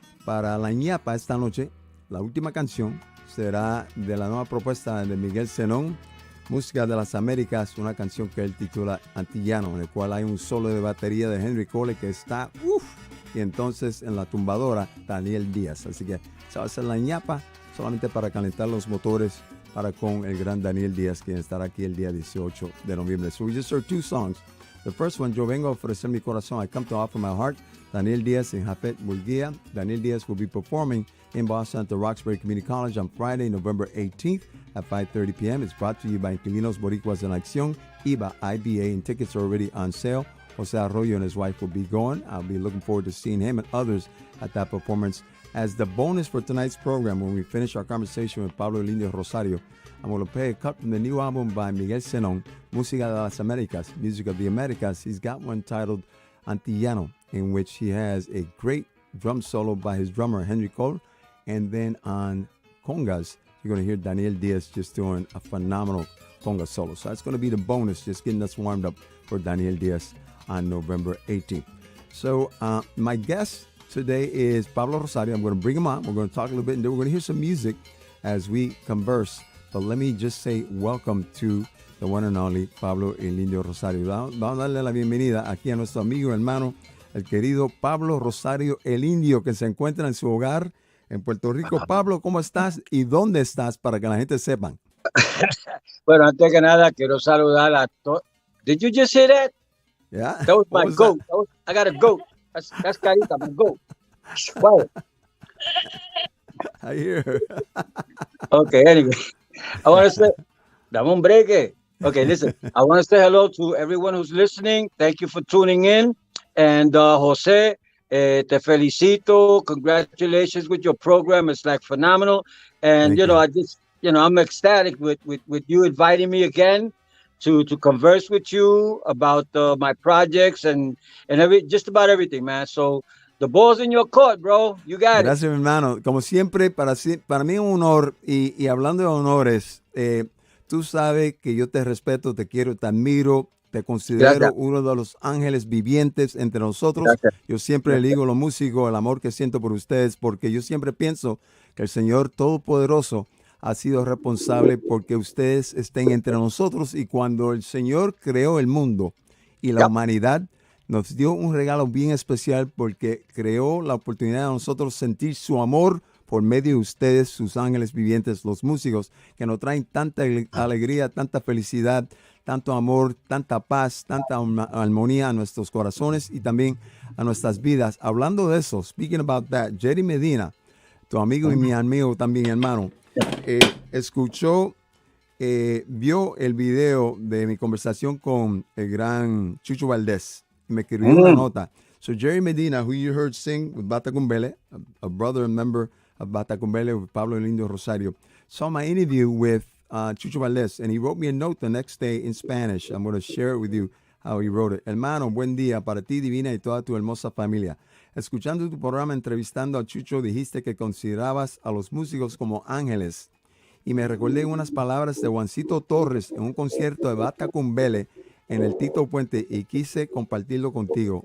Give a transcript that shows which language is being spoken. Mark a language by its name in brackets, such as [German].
[Spanish] Para la ñapa esta noche, la última canción será de la nueva propuesta de Miguel Zenón, Música de las Américas, una canción que él titula Antillano, en el cual hay un solo de batería de Henry Cole que está y entonces en la tumbadora Daniel Díaz. Así que se va a hacer la ñapa solamente para calentar los motores para con el gran Daniel Díaz, quien estará aquí el día 18 de noviembre. [English] So we just heard two songs. The first one, Yo Vengo a Ofrecer Mi Corazón, I Come to Offer My Heart, Daniel Díaz and Jafet Murguía. Daniel Díaz will be performing in Boston at the Roxbury Community College on Friday, November 18th at 5:30 p.m. It's brought to you by Inquilinos Boricuas en Acción, IBA, IBA, and tickets are already on sale. Jose Arroyo and his wife will be going. I'll be looking forward to seeing him and others at that performance as the bonus for tonight's program, when we finish our conversation with Pablo Indio Rosario, I'm going to play a cut from the new album by Miguel Zenón, Música de las Américas, Music of the Americas. He's got one titled Antillano, in which he has a great drum solo by his drummer, Henry Cole. And then on congas, you're going to hear Daniel Diaz just doing a phenomenal conga solo. So that's going to be the bonus, just getting us warmed up for Daniel Diaz on November 18th. So my guest today is Pablo Rosario. I'm going to bring him on. We're going to talk a little bit, and then we're going to hear some music as we converse. But let me just say welcome to the one and only Pablo Indio Rosario. [Spanish] Vamos a darle la bienvenida aquí a nuestro amigo, hermano, el querido Pablo Rosario, el Indio, que se encuentra en su hogar en Puerto Rico. Pablo, ¿cómo estás y dónde estás para que la gente sepan? Bueno, antes que nada, quiero saludar a todos. [English] Did you just hear that? Yeah. That was my goat. I got a goat. That's Carita, my goat. Wow. I hear her. Okay, anyway. I want to say, [Spanish] dame un break. [English] Okay, listen. I want to say hello to everyone who's listening. Thank you for tuning in. And Jose, [Spanish] te felicito. [English] Congratulations with your program. It's like phenomenal. And, I'm ecstatic with you inviting me again to converse with you about my projects and just about everything, man. So the ball's in your court, bro. You got [Spanish] Gracias, [English] it. [Spanish] hermano. Como siempre, para mí es un honor. Y hablando de honores, tú sabes que yo te respeto, te quiero, te admiro, te considero Gracias. uno de los ángeles vivientes entre nosotros. Gracias. Yo siempre le digo a los músicos el amor que siento por ustedes, porque yo siempre pienso que el Señor Todopoderoso ha sido responsable porque ustedes estén entre nosotros, y cuando el Señor creó el mundo y la humanidad, nos dio un regalo bien especial porque creó la oportunidad de nosotros sentir su amor por medio de ustedes, sus ángeles vivientes, los músicos, que nos traen tanta alegría, tanta felicidad, tanto amor, tanta paz, tanta armonía a nuestros corazones y también a nuestras vidas. Hablando de eso, [English] speaking about that, [Spanish] Jerry Medina, tu amigo y mi amigo también, hermano, escuchó, vio el video de mi conversación con el gran Chucho Valdés y me escribió una nota. [English] So Jerry Medina, who you heard sing with Bata Cumbele, a brother and member of Bata Cumbele with Pablo Indio Rosario, saw my interview with Chucho Valdés, and he wrote me a note the next day in Spanish. I'm going to share it with you how he wrote it. [Spanish] Hermano, buen día para ti, divina, y toda tu hermosa familia. Escuchando tu programa entrevistando a Chucho, dijiste que considerabas a los músicos como ángeles. Y me recordé unas palabras de Juancito Torres en un concierto de Bata Cumbele en el Tito Puente y quise compartirlo contigo.